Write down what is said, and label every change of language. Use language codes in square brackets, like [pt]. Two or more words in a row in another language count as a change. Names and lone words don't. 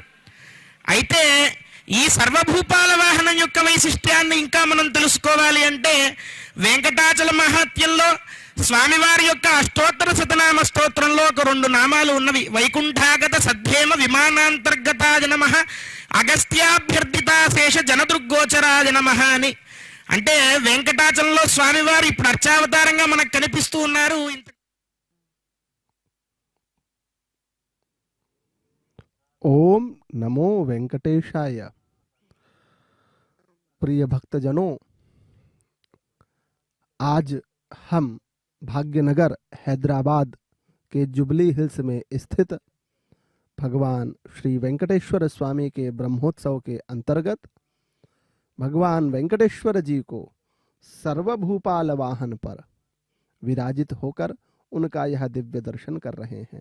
[te] అయితే ఈ సర్వభూపాల వాహనం యొక్క వైశిష్ట్యాన్ని ఇంకా మనం తెలుసుకోవాలి అంటే, వెంకటాచల మహాత్యంలో స్వామివారి యొక్క అష్టోత్తర శతనామ స్తోత్రంలో ఒక 2 నామాలు ఉన్నవి. [sa] వైకుంఠాగత సద్ధేమ విమానాంతర్గతాయ నమః, అగస్త్యాభ్యర్థితాశేష జనదృగ్గోచరాయ నమః అని. [te] అంటే వెంకటాచలంలో స్వామివారు ఇప్పుడు అర్చావతారంగా మనకు కనిపిస్తూ ఉన్నారు. [sa] ओम नमो वेंकटेशाय। [hi] प्रिय भक्तजनों, आज हम भाग्यनगर हैदराबाद के जुबली हिल्स में स्थित भगवान श्री वेंकटेश्वर स्वामी के ब्रह्मोत्सव के अंतर्गत भगवान वेंकटेश्वर जी को सर्वभूपाल वाहन पर विराजित होकर उनका यह दिव्य दर्शन कर रहे हैं।